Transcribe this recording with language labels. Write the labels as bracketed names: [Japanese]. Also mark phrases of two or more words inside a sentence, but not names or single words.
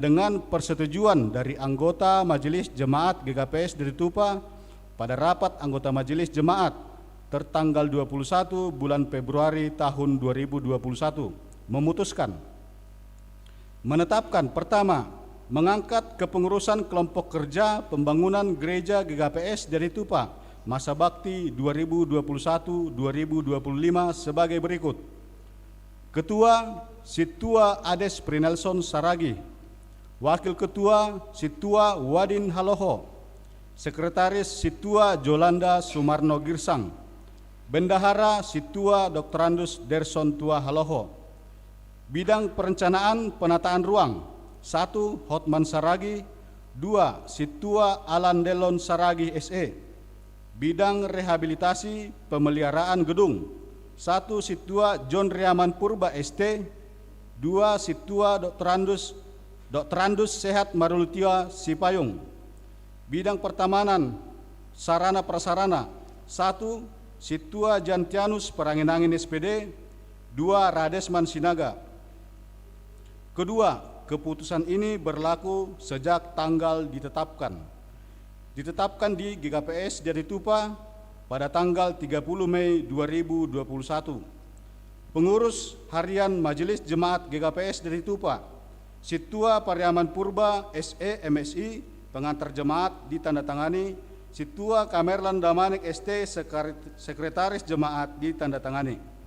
[Indonesian] dengan persetujuan dari anggota Majelis Jemaat GKPS dari Tupa pada rapat anggota Majelis Jemaat tertanggal 21 bulan Februari tahun 2021 memutuskan menetapkan pertama, mengangkat kepengurusan kelompok kerja pembangunan gereja GKPS dari Tupa masa bakti 2021-2025 sebagai berikut. Ketua Situa Ades Prinelson Saragi. Wakil Ketua Situa Wadin Haloho. Sekretaris Situa Jolanda Sumarno Girsang. Bendahara Situa Dr. Andus Derson Tua Haloho. Bidang perencanaan penataan ruang 1. Hotman Saragi. 2. Situa Alan Delon Saragi SE. Bidang rehabilitasi pemeliharaan gedung 1. Situa John Riaman Purba ST. 2. Situa Dr. Andus Sehat Marulutia Sipayung. Bidang pertamanan sarana prasarana 1. Situa Jantianus Peranginangin SPD. 2. Radesman Sinaga. Kedua, keputusan ini berlaku sejak tanggal ditetapkan di GKPS dari Tupa pada tanggal 30 Mei 2021. Pengurus harian Majelis Jemaat GKPS dari Tupa, Situa Pariaman Purba SE MSI pengantar jemaat ditandatangani Situa Kamerlan Damanik ST, Sekretaris Jemaat, ditandatangani.